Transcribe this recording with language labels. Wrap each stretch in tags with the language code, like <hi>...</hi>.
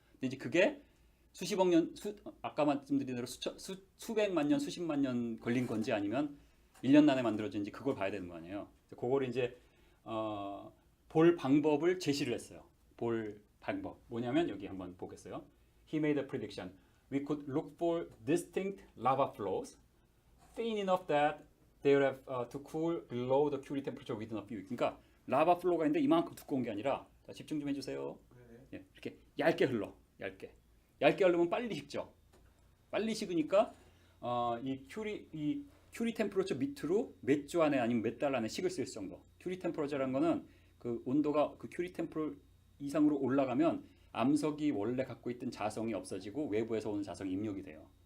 <ko>근데 이제 그게 수십억 년, 아까 말씀드린 대로 수백만 년, 수십만 년 걸린 건지 아니면 1년 만에 만들어진지 그걸 봐야 되는 거 아니에요. 그걸 이제 볼 방법을 제시를 했어요. 볼 방법 뭐냐면 여기 한번 보겠어요.</ko> <en>He made a prediction. We could look for distinct lava flows thin enough that they would have to cool below the Curie temperature within a few weeks.</en> <ko>그러니까 라바 플로우가 있는데 이만큼 두꺼운 게 아니라 자, 집중 좀 해주세요. 네네. 예, 이렇게 얇게 흘러. 얇게 흐르면 빨리 식죠. 빨리 식으니까 이 큐리 템퍼러처 밑으로 몇 주 안에 아니면 몇 달 안에 식을 수 있을 정도. 큐리 템퍼러처라는 거는 그 온도가 그 큐리 템퍼러 이상으로 올라가면 암석이 원래 갖고 있던 자성이 없어지고 외부에서 오는 자성이 입력이 돼요.</ko>